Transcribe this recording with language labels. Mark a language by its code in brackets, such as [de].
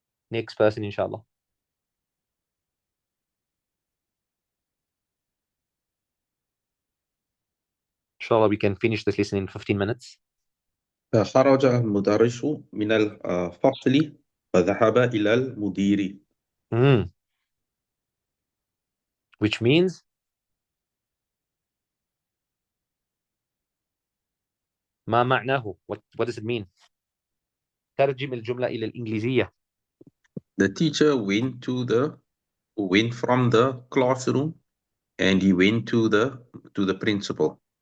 [en] Next person, inshallah. Inshallah, we can finish this lesson in 15 minutes. [ar] خرج المدرس من الفصل وذهب إلى المدير. [en] Which means [ar] ما معناه? [en] What does it mean? [ar] ترجم الجملة إلى الإنجليزية. [en] The teacher went from the classroom and he went to the principal.